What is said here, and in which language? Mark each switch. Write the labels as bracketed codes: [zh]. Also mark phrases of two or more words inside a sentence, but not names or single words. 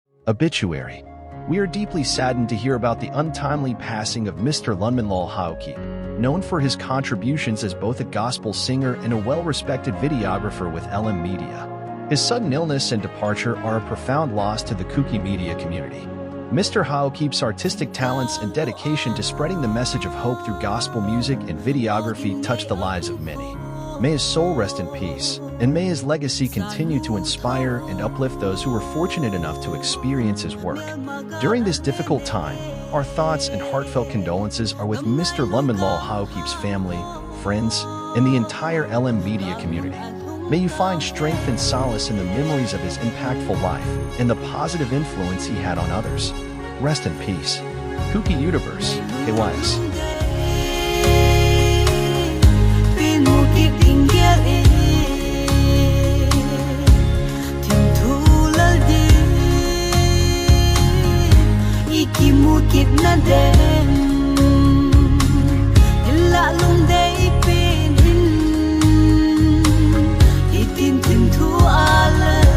[en] Obituary. We are deeply saddened to hear about the untimely passing of Mr. Pa.Lunminlal Haokip, known for his contributions as both a gospel singer and a well-respected videographer with LMIN Media. His sudden illness and departure are a profound loss to the khonungmi media community. Mr. Haokip's artistic talents and dedication to spreading the message of hope through gospel music and videography touched the lives of many. May his soul rest in peace, and may his legacy continue to inspire and uplift those who were fortunate enough to experience his work. During this difficult time, our thoughts and heartfelt condolences are with Mr. Pa.Lunminlal Haokip's family, friends, and the entire LMIN Media community. May you find strength and solace in the memories of his impactful life and the positive influence he had on others. Rest in peace. Khonungmi Universe, KYS. [tcz] Mukit na den lalong day pinin itintin tu ala